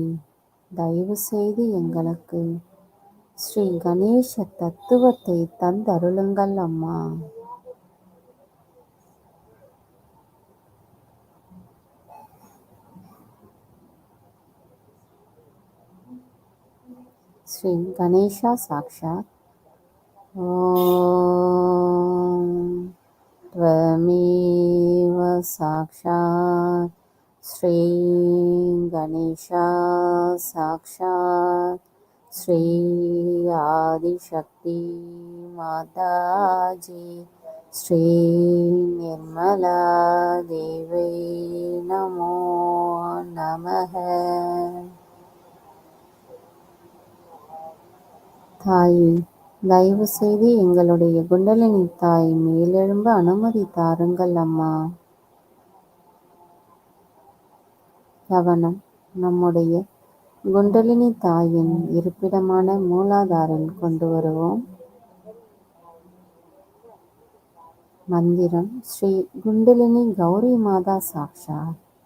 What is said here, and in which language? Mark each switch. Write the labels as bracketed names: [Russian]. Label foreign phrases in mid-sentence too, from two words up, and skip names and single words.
[Tamil] தயவு செய்து எங்களுக்கு ஸ்ரீ கணேச தத்துவத்தை தந்தருளுங்கள் அம்மா. ஸ்ரீ கணேசா சாக்ஷாத். [Sanskrit] ஓம் त्वमेव साक्षात् श्री गणेशा साक्षात् श्री आदिशक्ति माताजी श्री निर्मला देवी नमो नमः. [Tamil] தாயே, தயவு செய்து எங்களுடைய குண்டலினி தாய் மேலெழும்ப அனுமதி தாருங்கள் அம்மா. கவனம் நம்முடைய குண்டலினி தாயின் இருப்பிடமான மூலாதாரில் கொண்டு வருவோம். மந்திரம் ஸ்ரீ குண்டலினி கௌரி மாதா சாக்ஷாத்.